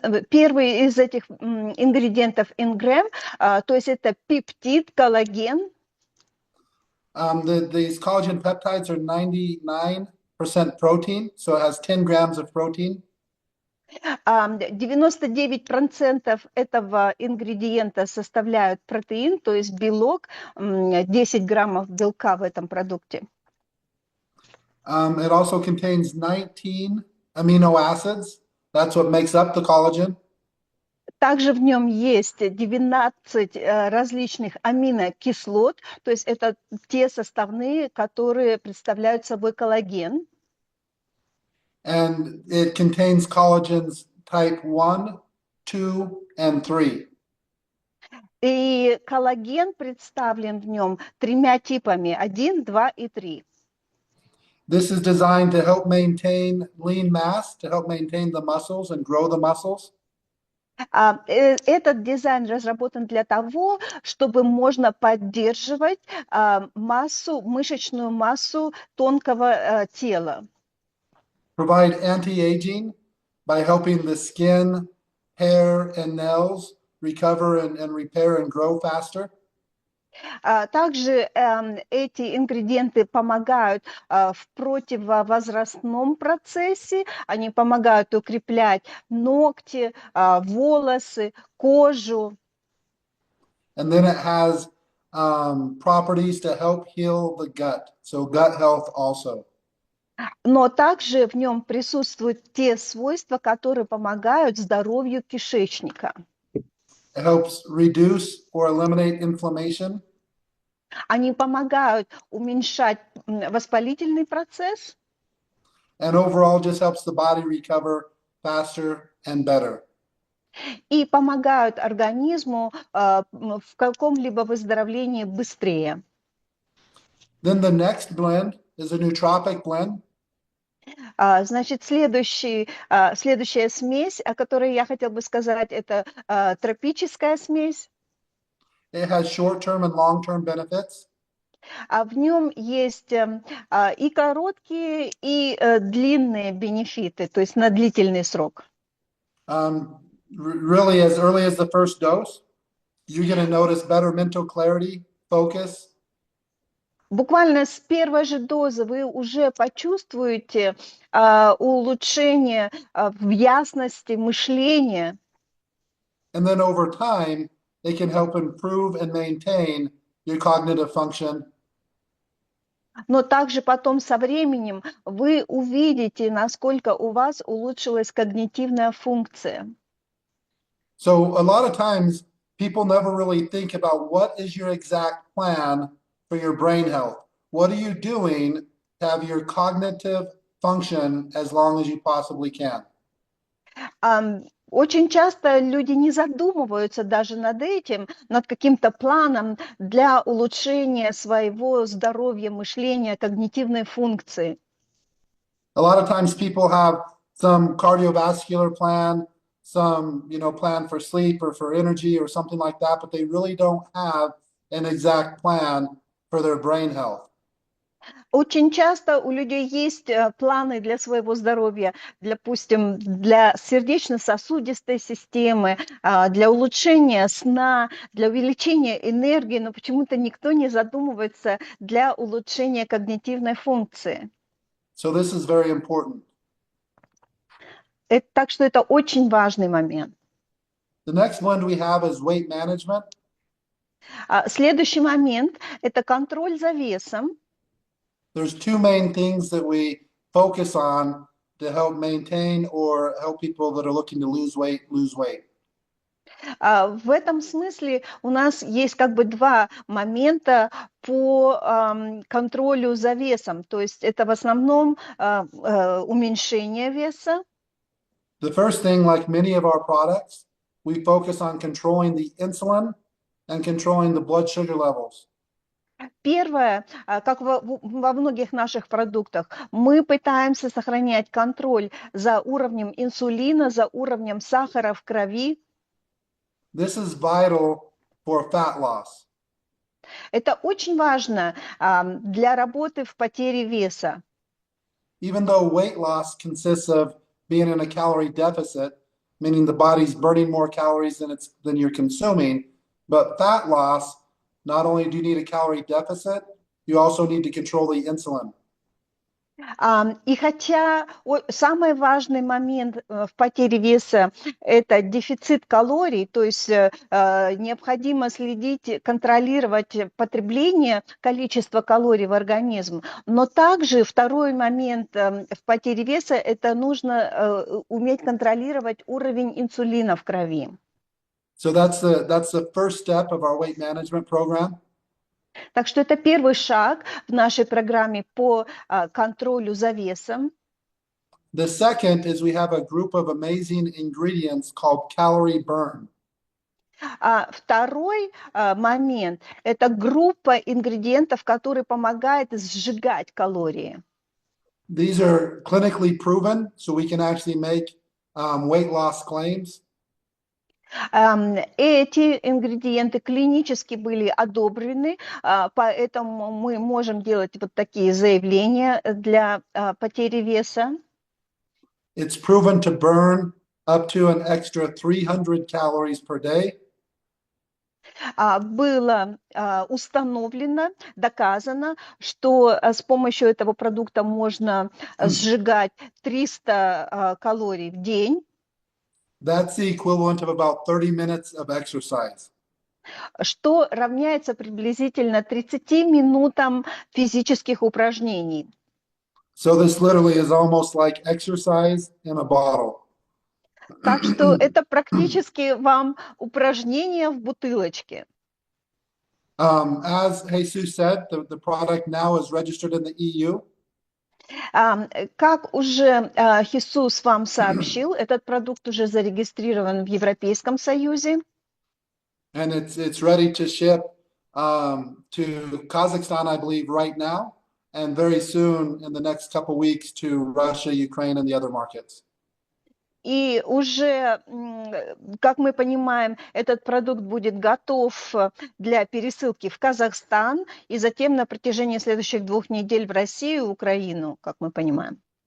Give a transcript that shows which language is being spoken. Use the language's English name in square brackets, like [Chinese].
[Russian] Первый из этих ингредиентов ингрэм, то есть это пептид, коллаген. [English] These collagen peptides are 99% protein, so it has 10 grams of protein. [Russian] 99% этого ингредиента составляют протеин, то есть белок, 10 граммов белка в этом продукте. [English] It also contains 19 amino acids. That's what makes up the collagen. [Russian] Также в нем есть 19 различных аминокислот, то есть это те составные, которые представляют собой коллаген. [English] And it contains collagens type 1, 2, and 3. [Russian] И коллаген представлен в нем тремя типами: 1, 2 и 3. [English] This is designed to help maintain lean mass, to help maintain the muscles and grow the muscles. [Russian] Этот дизайн разработан для того, чтобы можно поддерживать мышечную массу тонкого тела. [English] Provide anti-aging by helping the skin, hair, and nails recover and repair and grow faster. [Russian] Также эти ингредиенты помогают в противовозрастном процессе, они помогают укреплять ногти, волосы, кожу. [English] And then it has properties to help heal the gut. So gut health also. [Russian] Но также в нем присутствуют те свойства, которые помогают здоровью кишечника. [English] It helps reduce or eliminate inflammation. [Russian] Они помогают уменьшать воспалительный процесс. [English] And overall just helps the body recover faster and better. [Russian] И помогают организму в каком-либо выздоровлении быстрее. [English] Then the next blend is a nootropic blend. [Russian] Значит, следующая смесь, о которой я хотела бы сказать, это тропическая смесь. [English] It has short-term and long-term benefits. [Russian] В нем есть и короткие, и длинные бенефиты, то есть на длительный срок. [English] Really, as early as the first dose, you're going to notice better mental clarity, focus. [Russian] Буквально с первой же дозы вы уже почувствуете улучшение в ясности мышления. [English] And then over time, they can help improve and maintain your cognitive function. [Russian] Но также потом со временем вы увидите, насколько у вас улучшилась когнитивная функция. [English] So a lot of times people never really think about what is your exact plan for your brain health. What are you doing to have your cognitive function as long as you possibly can? [Russian] Очень часто люди не задумываются даже над этим, над каким-то планом для улучшения своего здоровья, мышления, когнитивной функции. [English] A lot of times people have some cardiovascular plan, some, plan for sleep or for energy or something like that, but they really don't have an exact plan for their brain health. [Russian] Очень часто у людей есть планы для своего здоровья, допустим, для сердечно-сосудистой системы, для улучшения сна, для увеличения энергии, но почему-то никто не задумывается для улучшения когнитивной функции. [English] So this is very important. [Russian] Так что это очень важный момент. [English] The next one we have is weight management. [Russian] Следующий момент – это контроль за весом. [English] There's two main things that we focus on to help maintain or help people that are looking to lose weight. [Russian] В этом смысле у нас есть как бы два момента по контролю за весом. То есть это в основном уменьшение веса. [English] The first thing, like many of our products, we focus on controlling the insulin and controlling the blood sugar levels. [Russian] Первое, как во многих наших продуктах, мы пытаемся сохранять контроль за уровнем инсулина, за уровнем сахара в крови. [English] This is vital for fat loss. [Russian] Это очень важно для работы в потере веса. [English] Even though weight loss consists of being in a calorie deficit, meaning the body's burning more calories than you're consuming, but fat loss, not only do you need a calorie deficit, you also need to control the insulin. [Russian] И хотя самый важный момент в потере веса – это дефицит калорий, то есть необходимо следить, контролировать потребление, количество калорий в организм, но также второй момент в потере веса – это нужно уметь контролировать уровень инсулина в крови. [English] So that's the first step of our weight management program. [Russian] Так что это первый шаг в нашей программе по контролю за весом. [English] The second is we have a group of amazing ingredients called Calorie Burn. [Russian] Второй момент – это группа ингредиентов, которые помогают сжигать калории. [English] These are clinically proven, so we can actually make weight loss claims. [Russian] Эти ингредиенты клинически были одобрены, поэтому мы можем делать вот такие заявления для потери веса. [English] It's proven to burn up to an extra 300 calories per day. [Russian] Было установлено, доказано, что с помощью этого продукта можно сжигать 300 калорий в день. [English] That's the equivalent of about 30 minutes of exercise. [Russian] Что равняется приблизительно 30 минутам физических упражнений. [English] So this literally is almost like exercise in a bottle. [Russian] Так что это практически вам упражнение в бутылочке. [English] As Jesus said, the product now is registered in the EU. [Russian] Как уже Иисус вам сообщил, этот продукт уже зарегистрирован в Европейском Союзе. [English] And it's ready to ship to Kazakhstan, I believe, right now, and very soon in the next couple weeks to Russia, Ukraine, and the other markets. [Russian] И уже, как мы понимаем, этот продукт будет готов для пересылки в Казахстан и затем на протяжении следующих 2 недель в Россию и Украину, как мы понимаем.